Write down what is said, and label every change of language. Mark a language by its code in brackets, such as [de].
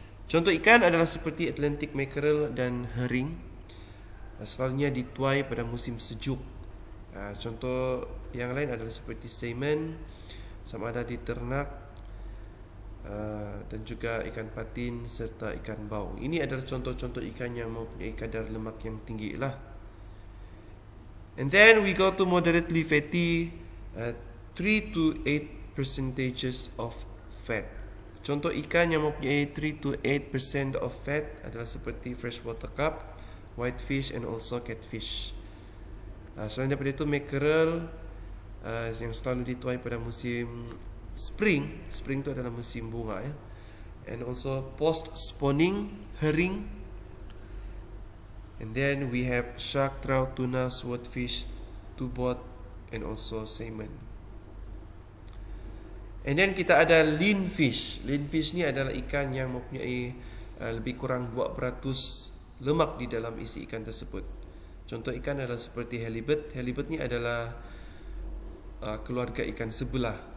[ms] Contoh ikan adalah seperti Atlantic mackerel dan herring, selalunya dituai pada musim sejuk. Contoh yang lain adalah seperti salmon, sama ada di ternak, dan juga ikan patin serta ikan bau. Ini adalah contoh-contoh ikan yang mempunyai kadar lemak yang tinggi lah. [en] And then we go to moderately fatty, 3 to 8 percentages of fat. [ms] Contoh ikan yang mempunyai [en] 3 to 8% of fat [ms] adalah seperti freshwater carp, whitefish [en] and also [ms] catfish. Selain daripada itu, mackerel yang selalu dituai pada musim spring. Spring itu adalah musim bunga ya. [en] And also post-spawning herring. And then we have shark, trout, tuna, swordfish, tubot and also salmon. And then [ms] kita ada lean fish. Lean fish ni adalah ikan yang mempunyai lebih kurang 2% lemak di dalam isi ikan tersebut. Contoh ikan adalah seperti halibut. Halibut ni adalah keluarga ikan sebelah.